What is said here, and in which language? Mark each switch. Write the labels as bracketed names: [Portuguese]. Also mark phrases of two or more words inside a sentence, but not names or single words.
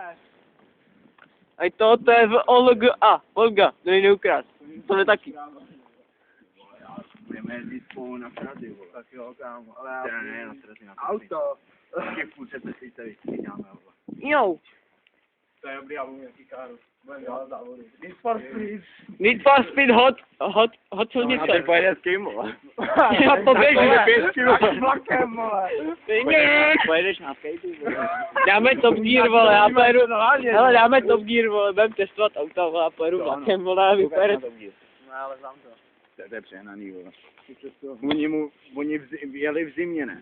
[Czech] A to je v Olga, Olga, to nejde ukrást. To je taky. Budeme jezdit spolu na Prahy, vole. Tak jo, kámo, ale já... Ne, na Prahy, na Prahy. Auto. Taky v půlce se vystřídáme, vole. Jo. To je dobrý album, jaký káru. Budeme dělat závody. Need for Speed. Need for Speed hot silnice. No, pojede s kým, vole? Já poběžím. S vlakem, vole. Pojedeš na skateu, vole. Dáme Top Gear, vole, já pojedu, hele, dáme Top Gear, vole, budeme testovat auta, vole, já pojedu vlakem, vole, a vy pojedete. No, ale znám to. To je přehnaný, vole. Oni jeli v zimě, ne?